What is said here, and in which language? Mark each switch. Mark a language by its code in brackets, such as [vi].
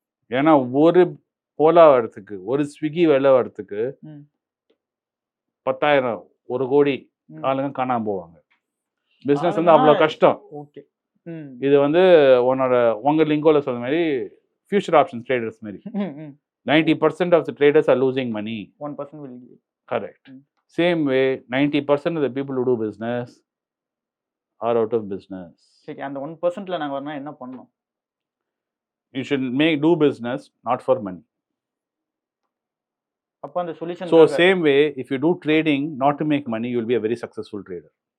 [ta] ஏன்னா ஒரு ஓலா வரத்துக்கு, ஒரு ஸ்விக்கி வேலை வரத்துக்கு 10,000 1 கோடி ஆளுங்க காணாம போவாங்க. பிஸ்னஸ் வந்து அவ்வளோ கஷ்டம். இது வந்து உங்க லிங்கோல சொல்ற மாதிரி ஃபியூச்சர் ஆப்ஷன்ஸ் ட்ரேடர்ஸ் மாதிரி [en] 90% of the traders are losing money. 1% will give. Correct. Same way 90% of the people who do business are out of business. [ta] சரி, அந்த 1%ல நாங்க வரணும் என்ன பண்ணணும்? [en] You should do business not for money. [ta] அப்ப அந்த solution [en] So same way if you do trading not to make money, you will be a very successful trader.